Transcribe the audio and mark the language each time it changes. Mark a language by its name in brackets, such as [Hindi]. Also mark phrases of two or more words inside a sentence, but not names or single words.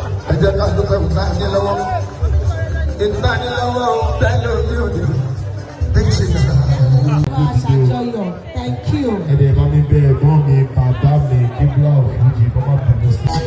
[Yoruba] Ẹ jẹ́ ká dúpẹ́ òun ní lọ́wọ́. Ìta ní lọ́wọ́ òun bẹ́ẹ̀ ló ní òde. [English] Big China. Aṣàjọyọ̀, thank you. [Yoruba] Ẹ dẹ̀ bá mi bẹ̀ ẹ̀gbọ́n mi, bàbá mi, Kibla of Fuji, kó má bínú sí.